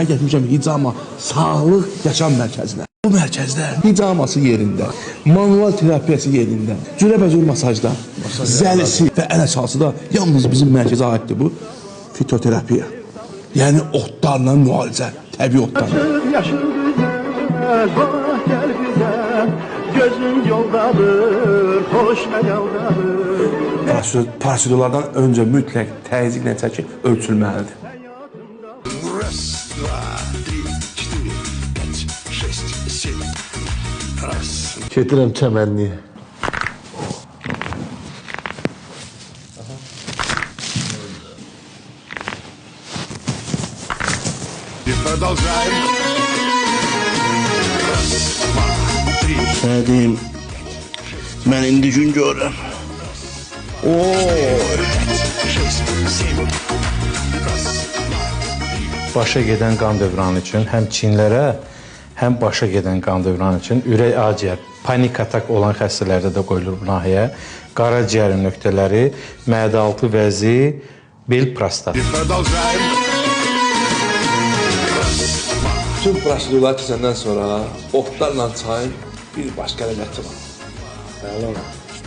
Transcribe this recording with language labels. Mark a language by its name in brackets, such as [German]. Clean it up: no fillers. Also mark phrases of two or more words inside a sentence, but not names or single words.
[Azerbaijani] Sənə gətirmişəm hicama sağlıq yaşam mərkəzinə. Bu mərkəzdə hicaması yerində, manual terapiyası yerində, cürəbəcür masajda, zəlisi və ən əsası da yalnız bizim mərkəzə aiddir bu fitoterapiya. Yəni otlarla müalicə, təbii otlarla. [Turkish] Yaşın güzel, bak gel güzel, gözün yoldadır, hoş mədaldadır. [Azerbaijani] Prosedurlardan öncə mütləq təzyiqlə çəki ölçülməlidir. [Russian] Раз, два, три, четыре, пять, шесть, семь. Раз. [Azerbaijani] Gedirəm çəmənliyə. [Russian] И продолжаем. Раз, два, три. [Azerbaijani] Sənə deyim, mən indi gün görürəm. Başa gedən qan dövranı üçün həm çinlərə, həm başa gedən qan dövranı üçün ürək aciyər, panik atak olan xəstələrdə də qoyulur bu nahiyyə. Qaraciyərin nöqtələri, mədə-altı vəzi, bel prostat. [Russian] И продолжаем. [Azerbaijani] Bütün prosedurlar keçəndən sonra otlarla çay bir başqa ləzzəti var.